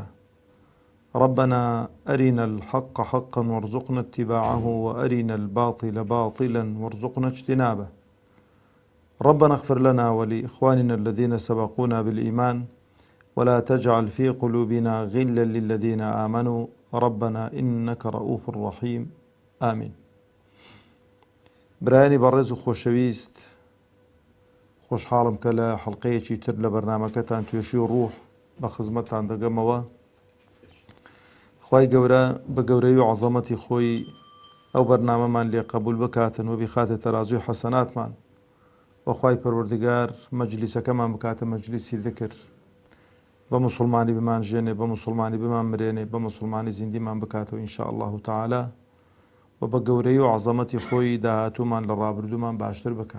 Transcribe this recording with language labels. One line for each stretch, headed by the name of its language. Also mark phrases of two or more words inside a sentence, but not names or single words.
Arabic: ربنا أرنا الحق حقا وارزقنا اتباعه وأرنا الباطل باطلا وارزقنا اجتنابه. ربنا اغفر لنا ولإخواننا الذين سبقونا بالإيمان ولا تجعل في قلوبنا غلا للذين آمنوا ربنا إنك رؤوف رحيم آمين.
Central Kurdish: برایانی بەڕێز و خۆشەویست، خۆشحاڵم کە لە حەڵقەیەکی تر لە بەرنامەکەتان توێشی و ڕوح بە خزمەتتان دەگەمەوە. خوای گەورە بە گەورەی و عەزەمەتی خۆی ئەو بەرنامەمان لێ قبول بکاتن و بخاتە تەرازوی حەسەناتمان، وخوای پەروەردگار مەجلیسەکەمان بکاتە مەجلیسی ذکر، بە موسڵمانی بمانژێنێ، بە موسڵمانی بمان مرێنێ، بە موسڵمانی زیندیمان بکاتەوە
Arabic: ئینشاء الله تعالی،
Central Kurdish: و بە گەورەی و عەزەمەتی خۆی داهاتوومان لە ڕابردوومان باشتر بکە.